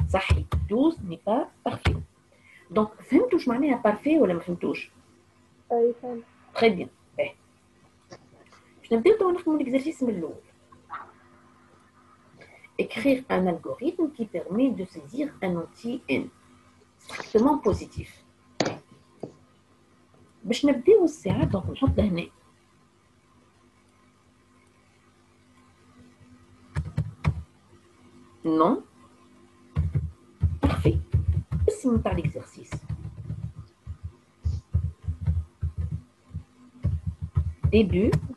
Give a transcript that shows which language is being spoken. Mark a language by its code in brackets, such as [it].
[ar] صحيح [fr] 12 n'est pas parfait. [ar] دونك فهمتوا واش معناها بارفي ولا ما فهمتوش؟ اي فهمت. تري بيان. باش نبداو توا نخدموا الاكزرسيس من الاول. [fr] Écrire un algorithme qui permet de saisir un entier n strictement positif. [ar] باش نبداو الساعه دونك نحط هنا [fr] non parfait. [ar] اسم نتاع الاكزرسيس début